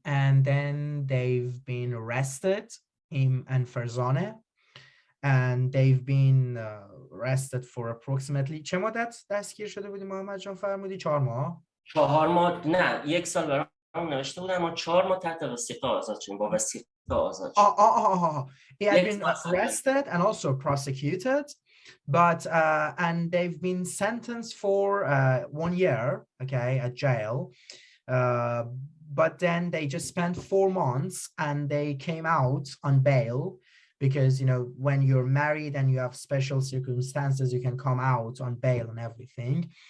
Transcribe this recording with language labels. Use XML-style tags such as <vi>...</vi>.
<en>And then they've been arrested, him and Farzaneh, and they've been arrested for approximately</en> <fa>چه مدت دستگیر شده بودی محمد جان فرمودی؟ 4 ماه؟ 4 ماه نه، 1 سال برام نوشته بودن، ما 4 ماه تحت وثیقه آزاد شدیم، با وثیقه آزاد شدیم.</fa> <en>He had been arrested and also prosecuted, but and they've been sentenced for 1 year, okay, at jail. But then they just spent 4 months and they came out on bail, because, you know, when you're married and you have special circumstances, you can come out on bail and everything.</en>